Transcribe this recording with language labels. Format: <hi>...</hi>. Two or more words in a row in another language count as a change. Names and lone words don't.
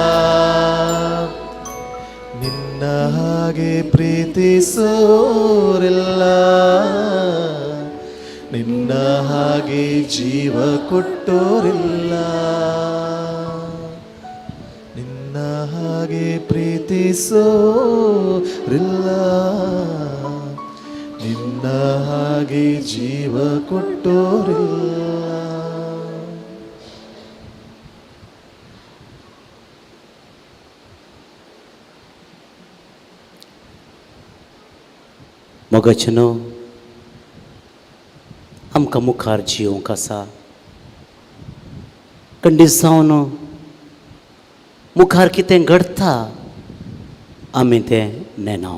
<kn>ನಿನ್ನ ಹಾಗೆ ಪ್ರೀತಿಸೋರಿಲ್ಲ, ನಿನ್ನ ಹಾಗೆ ಜೀವ ಕೊಟ್ಟೋರಿಲ್ಲ, ನಿನ್ನ ಹಾಗೆ ಪ್ರೀತಿಸೋರಿಲ್ಲ, ನಿನ್ನ ಹಾಗೆ ಜೀವ ಕೊಟ್ಟೋರಿಲ್ಲ.</kn> <kok>मोगचनो आमकां मुखार जिवंक आसा, कंडीस जावन मुखार कितें घडटा आमी तें नेनाव.</kok>